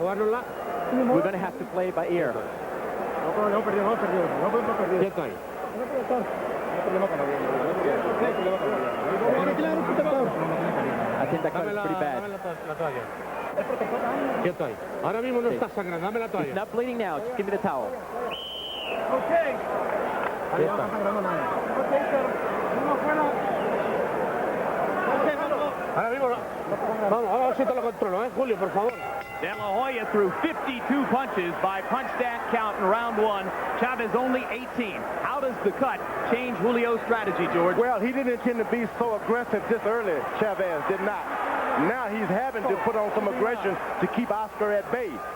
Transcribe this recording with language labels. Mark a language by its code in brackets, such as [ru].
[en] We're going to have to play by ear. [es] Quieto ahí. [en] I think that cut is pretty bad. [es] Dame la toalla. Quieto ahí. Ahora mismo no está sangrando. Dame la [en] It's [es] toalla. [en] not bleeding now. Just give me the towel. [es] Ahora mismo no. Vamos, ahora sí te lo controlo, Julio, por favor. [en] De La Hoya threw 52 punches by punch stat count in round one. Chavez only 18. How does the cut change Julio's strategy, George? Well, he didn't intend to be so aggressive this early. Chavez did not. Now he's having to put on some aggression to keep Oscar at bay.